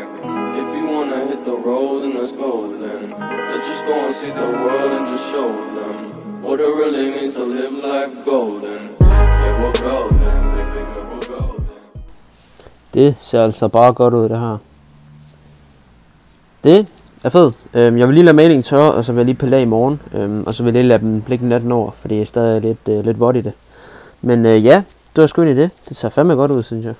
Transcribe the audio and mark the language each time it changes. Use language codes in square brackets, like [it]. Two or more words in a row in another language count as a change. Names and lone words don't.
[en] If you wanna hit the road, then let's go then. Let's just go and see the world and just show them what it really means to live life golden. Yeah, we're golden, baby, we're golden. [da] Det ser altså bare godt ud, det her. Det er fedt. Jeg vil lige lade malingen tørre, og så vil jeg lige pille af i morgen. Og så vil jeg lige lade dem ligge natten over, fordi jeg er stadig lidt vådt i det. Men ja, det var sgu egentlig det. Det ser fandme godt ud, synes jeg.